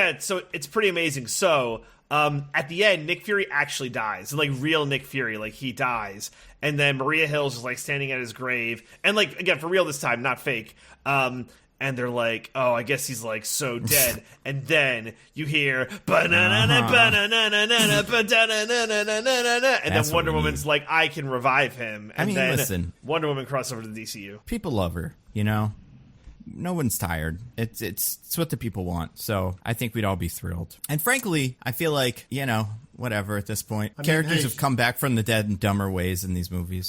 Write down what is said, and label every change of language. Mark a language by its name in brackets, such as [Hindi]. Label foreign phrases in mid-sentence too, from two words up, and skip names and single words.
[English] Yeah, so it's pretty amazing. So, at the end, Nick Fury actually dies. And, real Nick Fury, he dies. And then Maria Hill's just, standing at his grave. And, again, for real this time, not fake. And they're like, oh, I guess he's, so dead. And then you hear, ba-na-na-na, ba-na-na-na-na, ba-da-na-na-na-na-na-na. And then Wonder Woman's like, I can revive him. And then listen, Wonder Woman crosses over to the DCU. People love her, No one's tired. It's what the people want. So I think we'd all be thrilled. And frankly, I feel like, whatever at this point. Characters have come back from the dead in dumber ways in these movies.